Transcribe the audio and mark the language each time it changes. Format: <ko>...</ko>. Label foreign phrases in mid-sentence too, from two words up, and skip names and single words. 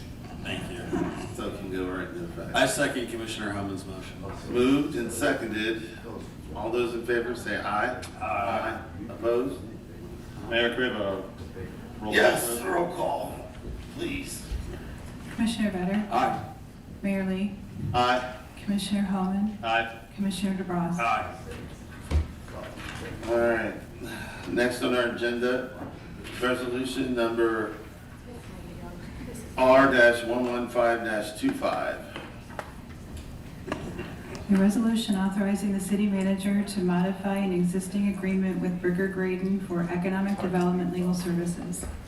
<en>Thank you. So it can go right into effect. I second Commissioner Hummons' motion. Moved and seconded. All those in favor say aye. Aye. Opposed? Mayor, can we have a roll call? Yes, vote? roll call, please. Commissioner Vedder? Aye. Mayor Lee? Aye. Commissioner Holman? Aye. Commissioner DeBras? Aye. All right. Next on our agenda, resolution number R-115-25. A resolution authorizing the city manager to modify an existing agreement with Bricker Graydon for economic development legal services.</en>